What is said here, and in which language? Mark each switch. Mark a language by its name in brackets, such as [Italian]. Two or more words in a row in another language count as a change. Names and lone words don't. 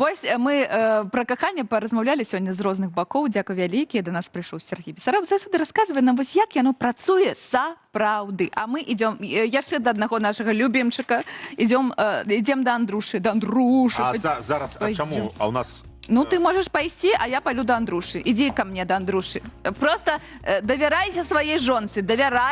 [Belarusian] Вось мы пра каханне паразмаўлялі сёння з розных бакоў. Дзякуй вялікі, да нас прыйшоў Сергей Бесараб. Заўсёды расказвае нам вось як яно працуе сапраўды. А мы ідём яшчэ да аднаго нашага любімчыка. Ідём да Андрушы. Да Андруши. А зараз, а чаму? А у нас... [Russian] Ну, ты можешь пойти, а я пойду до Андруши. Иди ко мне до Андруши. Просто доверяйся своей жонце, доверяй.